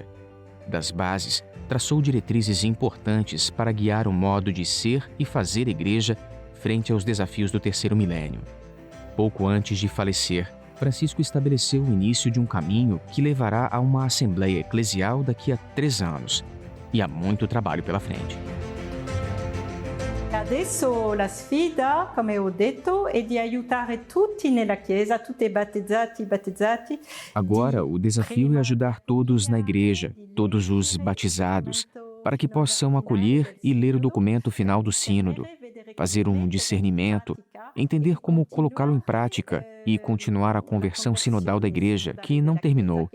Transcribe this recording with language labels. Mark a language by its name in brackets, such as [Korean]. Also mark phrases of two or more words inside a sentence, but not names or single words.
[Portuguese] Das bases, traçou diretrizes importantes para guiar o modo de ser e fazer Igreja frente aos desafios do terceiro milênio. Pouco antes de falecer, Francisco estabeleceu o início de um caminho que levará a uma Assembleia Eclesial daqui a 3 anos. E há muito trabalho pela frente. [Italian] Adesso la sfida, come ho detto, è di aiutare tutti nella Chiesa, tutti battezzati. [Portuguese] Agora, o desafio é ajudar todos na Igreja, todos os batizados, para que possam acolher e ler o documento final do Sínodo, fazer um discernimento, entender como colocá-lo em prática e continuar a conversão sinodal da Igreja, que não terminou.